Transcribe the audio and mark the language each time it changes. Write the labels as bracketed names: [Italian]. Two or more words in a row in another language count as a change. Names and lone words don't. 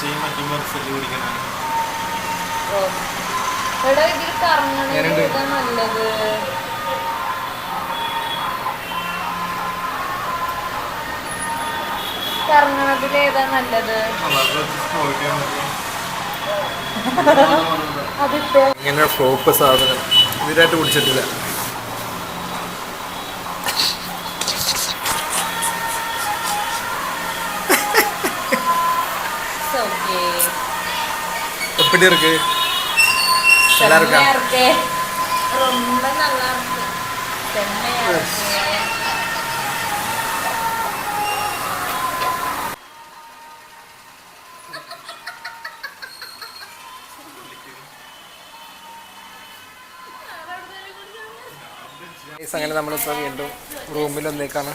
[Malayalam] കറങ്ങണതിലേതാ നല്ലത്? ഇങ്ങനെ ഫ്ലോപ്പ് സാധനം ഇതിനായിട്ട് കുടിച്ചിട്ടില്ല. [Tamil] எப்படி இருக்கு? நல்லா இருக்கா? ரொம்ப நல்லா இருக்கு. செம்மையா இருக்கு. [Malayalam] അങ്ങനെ നമ്മളിപ്പോൾ വീണ്ടും റൂമിൽ വന്നേക്കാണ്.